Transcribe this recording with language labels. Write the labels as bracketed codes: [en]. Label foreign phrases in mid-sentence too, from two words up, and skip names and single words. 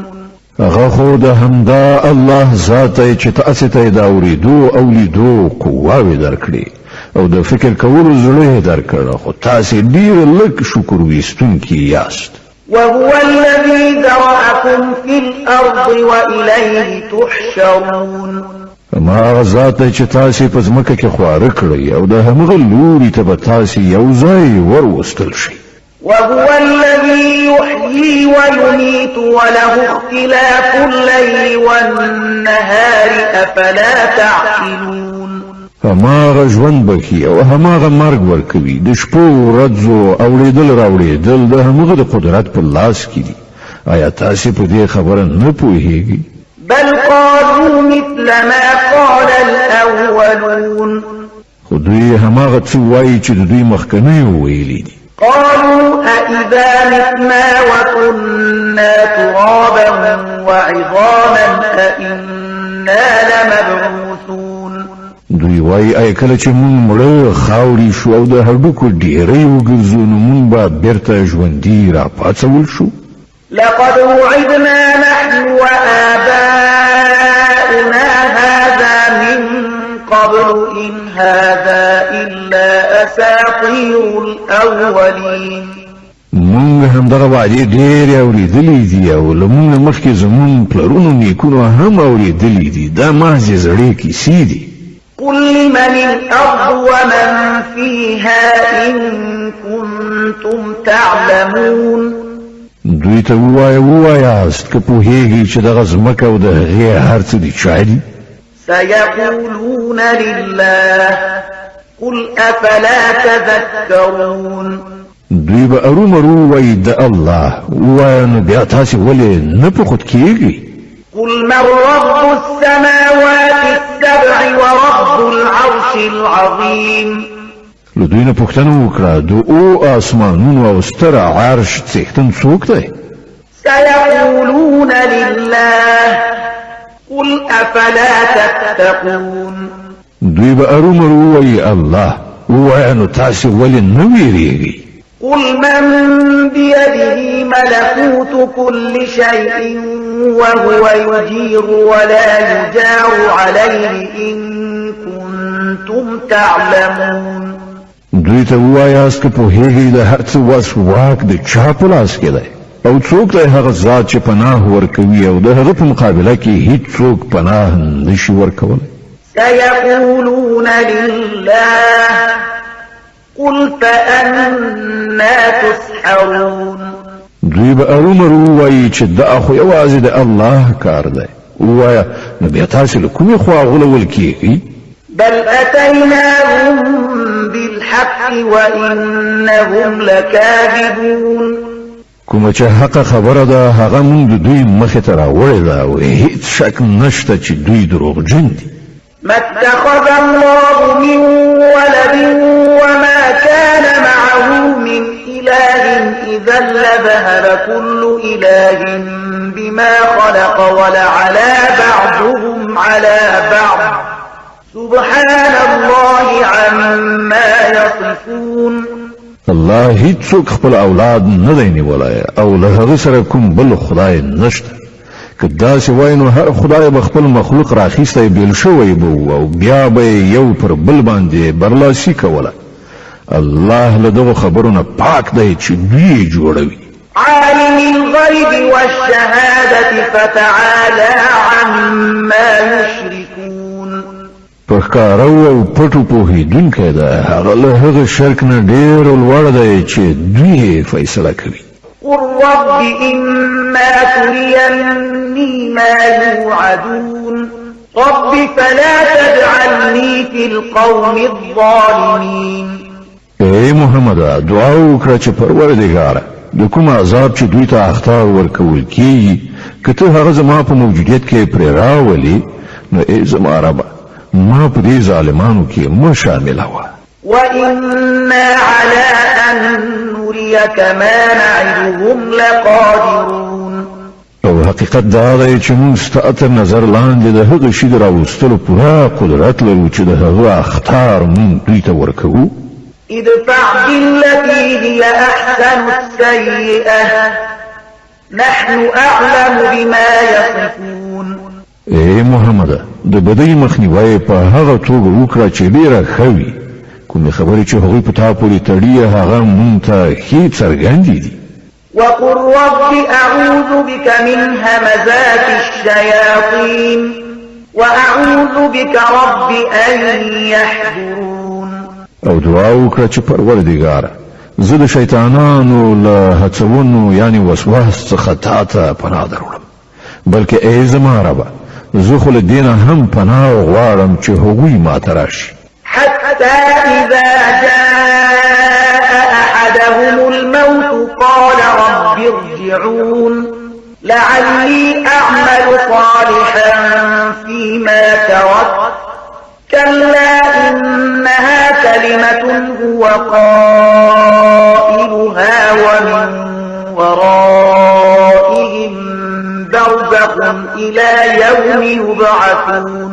[ps] هغه خو د همدا الله ذات دی چې تاسې ته یې د اورېدو او لیدو قواوې درکړي او د فکر کولو زړه یې درکړه خو تاسې ډېر لږ شکر ویستونکي یاست. [ar] وهو الذي ذرأكم في الأرض وإليه تحشرون. [ps] ما هغه ذات دی چې تاسې په ځمکه کې خواره کړئ او د همغه لوري ته به تاسې یو ځای وروستل شئ. [ar] وهو الذي يحيي ويميت وله اختلاف الليل والنهار أفلا تعقلون [ps] هماغه ژوند بکی او هماغه مرګ ورکوي د شپو ورځو اوریدل راوړېدل د همغه د قدرت په لاس کې دي آیا تاسو په دې خبره نه پوهیږئ [ar] بل قالوا مثل ما قال الأولون [ps] خو دوی هماغه څه وایي چې د دوی مخکنیو ویلي دي [ar] قالوا أإذا متنا وكنا ترابا وعظاما أإنا لمبعوثون [ps] دوی وایي آیا کله چې مونږ مړه خاورې شو او د هډوکو ډیرې وګرځو نو مونږ به بیرته ژوندي راپاڅول شو [ar] لقد وعدنا نحن وآباؤنا هذا من قبل إن هذا إلا أساطير الأولين [ps] مونږ همدغه وعدې ډېرې اورېدلې دي او له مونږ مخکې زمونږ پلرونو نیکونو هم اورېدلې دي دا محض زړې کیسې دي [ar] قل لمن الأرض ومن فيها إن كنتم تعلمون [ps] دوی ته ووایاست که پوهیږئ چې دغه ځمکه او د هغې هر څه دي چا دي [ar] سيقولون لله قل أفلا تذكرون [ps] دوی به ارومرو وایي د الله ووایه نو بیا تاسې ولې نه په خود کېږئ [ar] قل من رب السماوات السبع ورب العرش العظيم [ps] له دوی نه پوښتنه وکړه د او آسمانونو او ستر عرش څښتن څوک دی [ar] سيقولون لله قل أفلا تتقون [ps] دوی به ارومرو وایي الله ووایه نو تاسې ولې نه ویریږئ [ar] قل من بيده ملكوت كل شيء وهو يجير ولا يجار عليه إن كنتم تعلمون [ps] دوی ته ووایاست که پوهیږئ د هر څه وس واک د چا په لاس کې دی او څوک دی هغه ذات چې پناه ورکوي او د هغه په مقابله کې هیڅوک پناه نشي ورکولی [ar] سيقولون لله قل فأنا تسحرون [ps] دوی به ارومرو وایي چې دا خو یوازې د الله کار دی ووایه نو بیا تاسې له کومې خوا غولول کېږئ [ar] بل أتيناهم بالحق وإنهم لكاذبون [ps] کومه چې حق خبره ده هغه مونږ د دوی مخې ته راوړې ده او هیڅ شک نشته چې دوی دروغجن دي [ar] ما اتخذ الله من ولد وما كان معه من إله إذا لذهب كل إله بما خلق ولعلى بعضهم على بعض سبحان الله عما يصفون [ps] الله هیڅوک خپل اولاد نه دی نیولی او له هغه سره کوم بل خدای نشته که داسې وای نو هر خدای به خپل مخلوق راخیستی بیل شوی به او بیا به یو پر بل باندې برلاسي کوله الله له دغو خبرو نه پاک دی چې دوی جوړوي [ar] عالم الغيب والشهادة فتعالى عما يشركون [ps] پخکارو او پټو پوهیدونکی ده هغه له هغه شرک نه ډېر لوړ دی چې دوی فیصله کوي [ar] قل رب إما تريني ما يوعدون رب فلا تجعلني في القوم الظالمين [ps] ای محمد دعا وکړه چې پروردګاره د کوم عذاب چې دوی ته اخطار ورکول کیږي که ته هغه زما په موجودیت کې پرې راولي نو ای زما ربه ما په دې ظالمانو کې مه شاملوه [ar] وإنا على أن نريك ما نعدهم لقادرون [ps] او حقیقت دا دی چې موږ ستا تر نظر لاندې د هغه شي د راوستلو پوره قدرت لرو چې د هغه اخطار موږ دوی ته ورکوو [ar] ادفع بالتي هي أحسن السيئة نحن أعلم بما يصفون [ps] ای محمد د بدی مخنیوي په هغه توګه وکړه چې ډیره ښه وي کومې خبرې چې هغوی په تا پورې تړي هغه موږ ته ښې څرګندې دي [ar] وقل رب أعوذ بك من همزات الشياطين وأعوذ بك رب أن يحضرون [ps] او دعا وکړه چې پروردګاره زه د شیطانانو له هڅونو یعنی وسواس څخه تا ته پناه دروړم بلکې ای زما ربه زه خو له دې نه هم پناه غواړم چې هغوی ماته راشي [ar] حتى إذا جاء أحدهم الموت قال رب ارجعون لعلي أعمل صالحا فيما تركت كلا إنها كلمة هو قائلها ومن ورائهم برزخ إلى يوم يبعثون